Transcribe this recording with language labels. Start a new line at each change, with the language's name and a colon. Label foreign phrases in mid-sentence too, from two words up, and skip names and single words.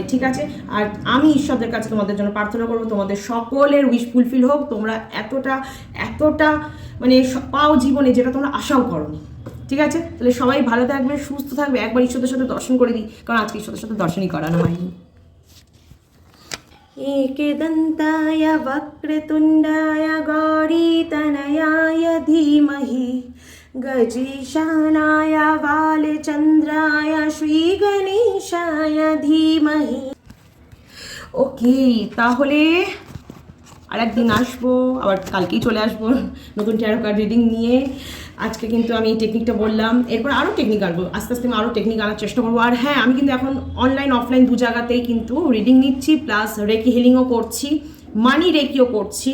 Bangla: ঠিক আছে? আর আমি ঈশ্বরের কাছে তোমাদের জন্য প্রার্থনা করবো তোমাদের সকলের
English: wish fulfill
Bangla: হোক, তোমরা এতটা এতটা মানে পাও জীবনে যেটা তোমরা আশাও করোনি। ঠিক আছে? তাহলে সবাই ভালো থাকবে, সুস্থ থাকবে। একবার ঈশ্বরের সাথে দর্শন করে দিই, কারণ আজকে ঈশ্বরের সাথে দর্শনই করানো হয়নি।
Sanskrit: एकदन्ताय वक्रतुण्डाय गौरीतनयाय धीमहि गजेशानाय बालचन्द्राय श्रीगणेशाय धीमहि।
Bangla: ওকে, তাহলে আরেকদিন আসবো, আবার কালকেই চলে আসবো নতুন
English: tarot card reading
Bangla: নিয়ে। আজকে কিন্তু আমি এই টেকনিকটা বললাম, এরপর আরও টেকনিক আনবো, আস্তে আস্তে আমি আরও টেকনিক আনার চেষ্টা করবো। আর হ্যাঁ, আমি কিন্তু এখন
English: online offline
Bangla: 2 জায়গাতেই কিন্তু রিডিং নিচ্ছি, প্লাস
English: reiki healing-o
Bangla: করছি,
English: money reiki-o
Bangla: করছি।